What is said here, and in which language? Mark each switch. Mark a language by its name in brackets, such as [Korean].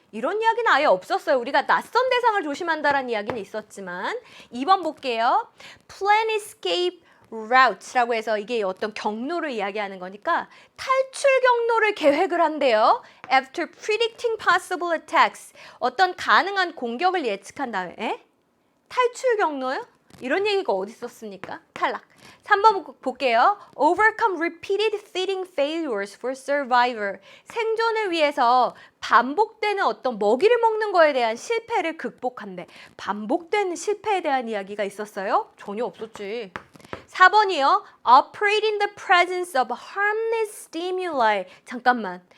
[Korean] 이런 이야기는 아예 없었어요. 우리가 낯선 대상을 조심한다라는 이야기는 있었지만 2번 볼게요. [English] Plan escape route [Korean] 라고 해서 이게 어떤 경로를 이야기하는 거니까 탈출 경로를 계획을 한대요. [English] After predicting possible attacks. [Korean] 어떤 가능한 공격을 예측한 다음에 탈출 경로요? 이런 얘기가 어디 있었습니까? 탈락. 3번 볼게요. [English] Overcome repeated feeding failures for survivor. [Korean] 생존을 위해서 반복되는 어떤 먹이를 먹는 거에 대한 실패를 극복한대. 반복되는 실패에 대한 이야기가 있었어요? 전혀 없었지. 4번이요. [English] Operate in the presence of harmless stimuli. [Korean] 잠깐만.